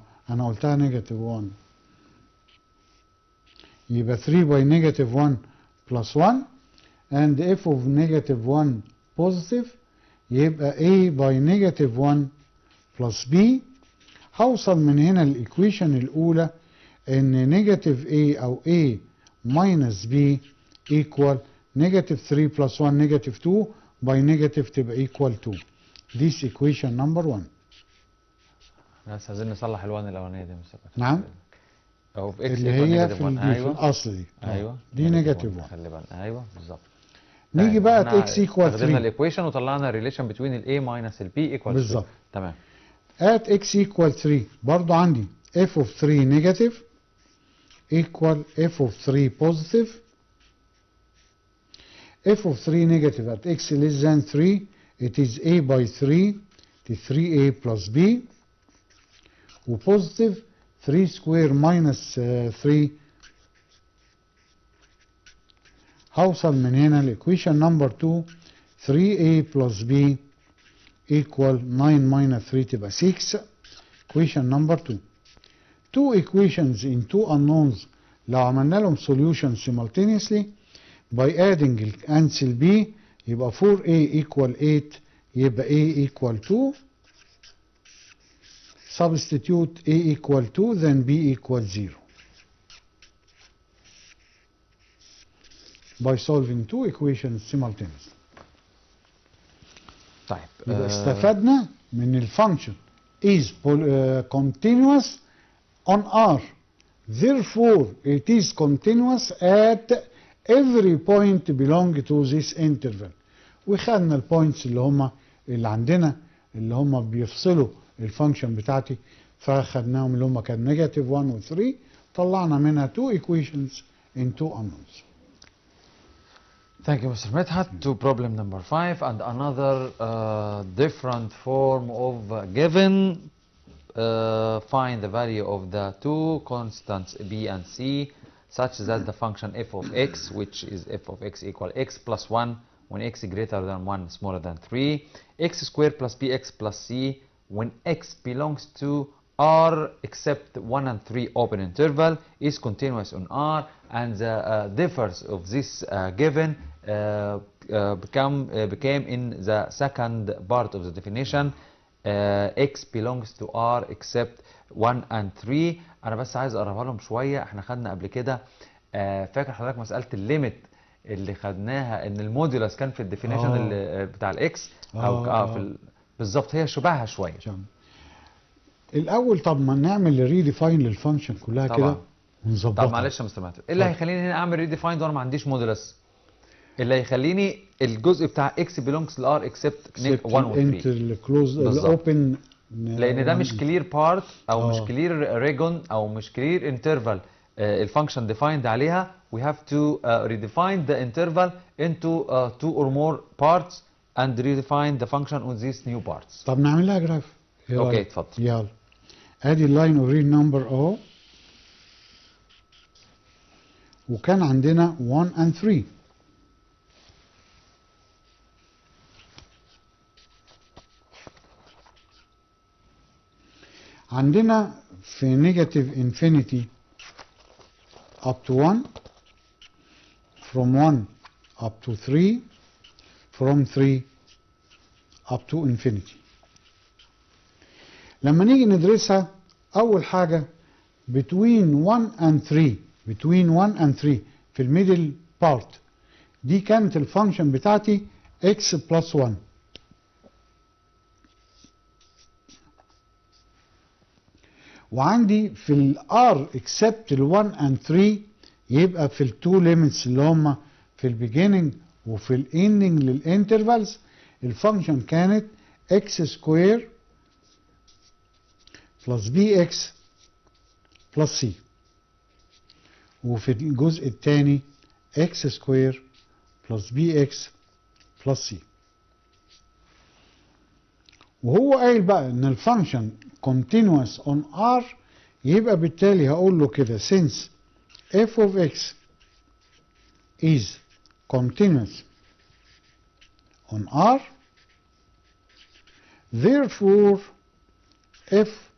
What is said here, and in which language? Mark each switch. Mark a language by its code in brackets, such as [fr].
[ar] انا قلتها نيجاتيف 1 يبقى [en] 3 by negative 1 plus 1 and f of negative 1 positive يبقى a by negative 1 plus b. [ar] هوصل من هنا الايكويشن الاولى ان نيجاتيف [en] a او a minus b equal negative 3 plus 1 negative 2 by negative تبقى equal 2. This equation number 1. [ar] بس عايزين نصلح ال1 الاولانيه دي مستر. نعم. او في اللي هي في الاصل دي. ايوه دي نيجاتيف 1. خلي بالنا. ايوه بالظبط. نيجي بقى at x equal 3. استخدمنا الايكويشن وطلعنا الريليشن بين الاي ماينس البي ايكوال بالظبط. تمام. [en] at x equal 3 برضو عندي f of 3 negative equal f of 3 positive. f of 3 negative at x less than 3 it is a by 3 to 3a plus b [ar] وبوزيتيف [en] 3 square minus 3. [ar] هوصل من هنا الايكويشن نمبر 2 3a plus b equal 9 minus 3 تبقى 6. [en] equation number 2. two equations in two unknowns [ar] لو عملنا لهم [en] solution simultaneously by adding الانسل b يبقى 4a equal 8 يبقى a equal 2. substitute a equal 2 then b equal 0 by solving two equations simultaneously. [ar] طيب يبقى استفدنا من الفانكشن [en] is continuous on R, therefore it is continuous at every point belong to this interval. [ar] وخدنا البوينتس اللي عندنا اللي هم بيفصلوا الفانكشن بتاعتي، فخدناهم اللي هم كان نيجاتيف 1 و 3، طلعنا منها [en] two equations in two unknowns. Thank you, Mr. Medhat. To problem number 5 and another different form of given. Find the value of the two constants b and c such that the function f of x, which is f of x equal x plus 1 when x greater than 1 smaller than 3, x squared plus bx plus c when x belongs to R except 1 and 3 open interval is continuous on R, and the differs of this given became in the second part of the definition. X belongs to R except 1 and 3. [ar] انا بس عايز اقربها لهم شويه. احنا خدنا قبل كده فاكر حضرتك مساله الليميت اللي خدناها ان المودولس كان في الديفينيشن بتاع الاكس او بالظبط هي شبهها شويه. الاول طب ما نعمل ريديفاين للفانكشن كلها كده ونظبطها. طب معلش يا مستر ماتر، ايه اللي هيخليني هنا اعمل ريديفاين وانا ما عنديش مودولس؟ اللي هيخليني الجزء بتاع اكس بيلونجز لار اكسبت 1 و 3 الكلوز الاوبن، لان ده مش كلير بارت او مش كلير ريجون او مش كلير انترفال الفانكشن ديفايند عليها. [en] we have to redefine the interval into 2 or more parts and redefine the function on these new parts. [ar] طب نعمل لها جراف. اوكي اتفضل. يلا ادي اللاين اوف ريل نمبر اهو، وكان عندنا 1 and 3. عندنا في نيجاتيف انفينيتي up to 1 from 1 up to 3 from 3 up to infinity. لما نيجي ندرسها أول حاجة between 1 and 3 between 1 and 3 في الميدل بارت دي كانت الفانكشن بتاعتي x plus 1. وعندي في ال R except ال 1 and 3 يبقى في ال two limits اللي هم في ال beginning وفي ال ending للانترفالز الفانكشن كانت [en] x square plus bx plus c. [ar] وفي الجزء الثاني x سكوير بلس bx بلس c. وهو قايل بقى ان الفانكشن [en] continuous on r، [ar] يبقى بالتالي هقول له كده [en] since f of x is continuous on r, therefore f of